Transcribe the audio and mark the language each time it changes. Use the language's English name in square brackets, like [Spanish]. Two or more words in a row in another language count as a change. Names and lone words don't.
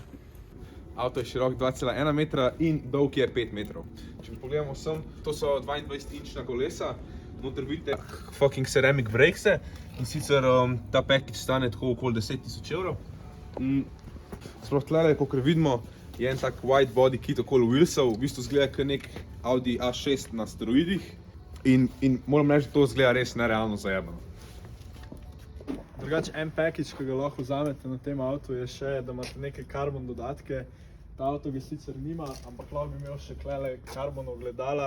[Slovenian] Avto je širok 2,1 metra in dolg je 5 metrov. Če pogledamo sem, to so 22-inčna kolesa, noter vidite [English] fucking ceramic brakese [Slovenian] in sicer ta package stane tako okoli 10.000 evrov. Sploh tlele, kakor vidimo, je en tak [English] wide body kit [Slovenian] okoli wheelsov, v bistvu zgleda kot nek Audi A6 na steroidih in moram reči, da to zgleda res nerealno zajebano. Drugače, en package, ki ga lahko vzamete na tem avtu, je še, da imate neke karbon dodatke. Ta avto ga sicer nima, ampak lahko bi imel še klele karbon ogledala.